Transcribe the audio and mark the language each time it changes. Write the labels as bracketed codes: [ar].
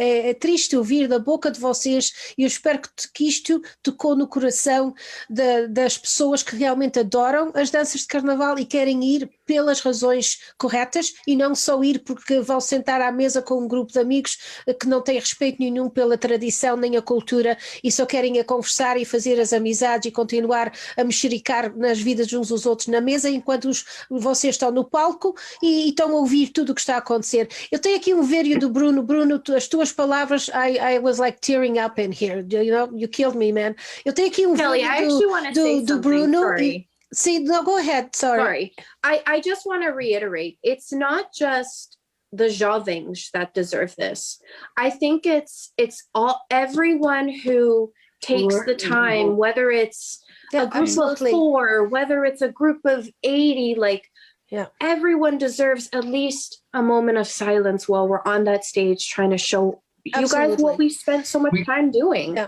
[pt] É triste ouvir da boca de vocês. E eu espero que isto tocou no coração das pessoas que realmente adoram as danças de carnaval e querem ir pelas razões corretas e não só ir porque vão sentar à mesa com um grupo de amigos que não têm respeito nenhum pela tradição nem a cultura e só querem conversar e fazer as amizades e continuar a mexericar nas vidas de uns dos outros na mesa enquanto vocês estão no palco e estão a ouvir tudo o que está a acontecer. Eu tenho aqui um vídeo do Bruno. [en] Bruno, [pt] as tuas palavras, [en] I was like tearing up in here. You killed me, man. [pt] Eu tenho aqui um vídeo do Bruno. [en] Sorry. See, no, go ahead. Sorry. I just want to reiterate, it's not just the Jovens that deserve this. I think it's everyone who takes the time, whether it's a group of 4, whether it's a group of 80, everyone deserves at least a moment of silence while we're on that stage trying to show you guys what we spent so much time doing.